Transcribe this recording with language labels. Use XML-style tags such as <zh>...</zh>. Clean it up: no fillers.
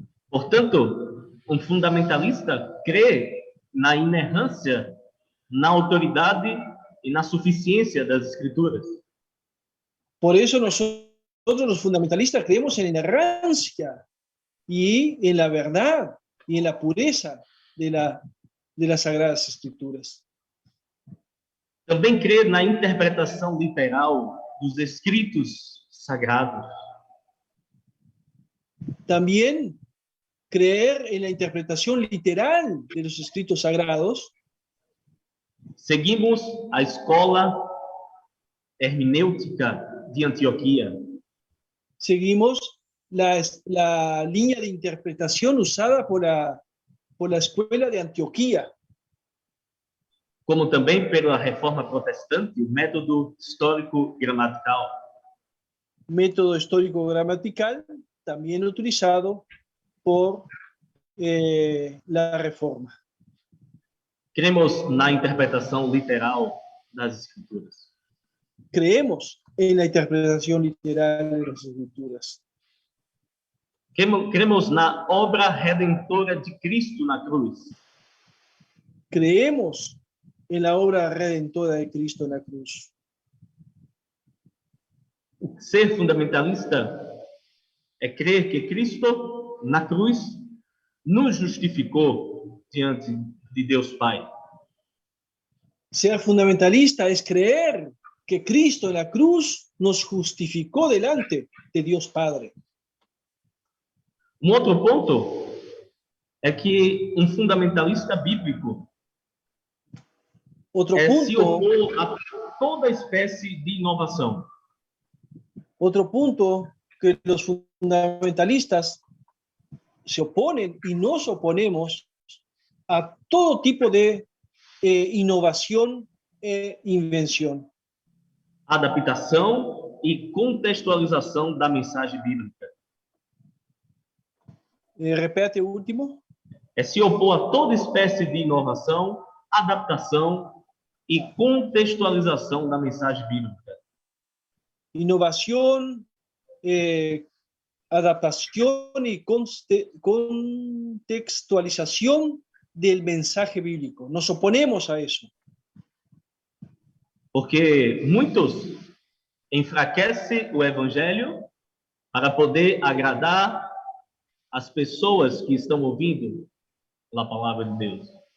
<pt>Portanto, um fundamentalista crê na inerrância, na autoridade e na suficiência das Escrituras.</pt> <es>Por eso nosotros los fundamentalistas creemos en la inerrancia y en la verdad y en la pureza de las Sagradas Escrituras.</es> <pt>Também crê na interpretação literal dos escritos sagrados.</pt> <es>También creer en la interpretación literal de los escritos sagrados.</es> <pt>Seguimos a escola hermenêutica de Antioquia.</pt> <es>Seguimos la línea de interpretación usada por la escuela de Antioquía.</es> <pt>Como também pela reforma protestante, o método histórico-gramatical.</pt> <es>Método histórico-gramatical también utilizado por la reforma.</es> <pt>Cremos na interpretação literal das Escrituras.</pt> <es>Creemos en la interpretación literal de las Escrituras.</es> <pt>Cremos na obra redentora de Cristo na cruz.</pt> <es>Creemos en la obra redentora de Cristo en la cruz.</es> <pt>Ser fundamentalista é crer que Cristo na cruz nos justificou diante de Deus Pai.</pt> <es>Ser fundamentalista es creer que Cristo en la cruz nos justificó delante de Dios Padre.</es> <pt>Um outro ponto é que um fundamentalista bíblico se opor a toda espécie de inovação.</pt> <es>Otro punto que los fundamentalistas se oponen y nos oponemos a todo tipo de innovación e invención.</es> <pt>Adaptação e contextualização da mensagem bíblica. Repete o último. É se opor a toda espécie de inovação, adaptação e contextualização da mensagem bíblica.</pt> <es>Innovación, adaptación y contextualización del mensaje bíblico. Nos oponemos a eso.</es> <pt>Porque muitos enfraquecem o evangelho para poder agradar as pessoas que estão ouvindo a palavra de Deus.</pt>